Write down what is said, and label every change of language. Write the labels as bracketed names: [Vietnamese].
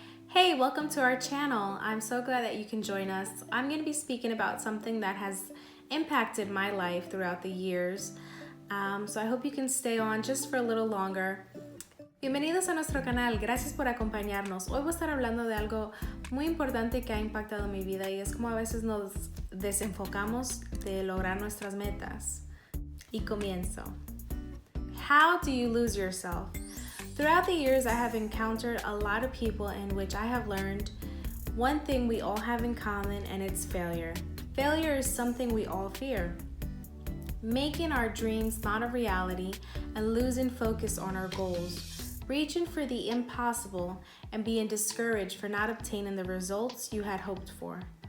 [English] Hey, welcome to our channel. I'm so glad that you can join us. I'm going to be speaking about something that has impacted my life throughout the years. So I hope you can stay on just for a little longer. [Spanish] Bienvenidos a nuestro canal, gracias por acompañarnos. Hoy voy a estar hablando de algo muy importante que ha impactado mi vida y es como a veces nos desenfocamos de lograr nuestras metas. Y comienzo. [English] How do you lose yourself? Throughout the years, I have encountered a lot of people in which I have learned one thing we all have in common, and it's failure. Failure is something we all fear. Making our dreams not a reality and losing focus on our goals, reaching for the impossible and being discouraged for not obtaining the results you had hoped for.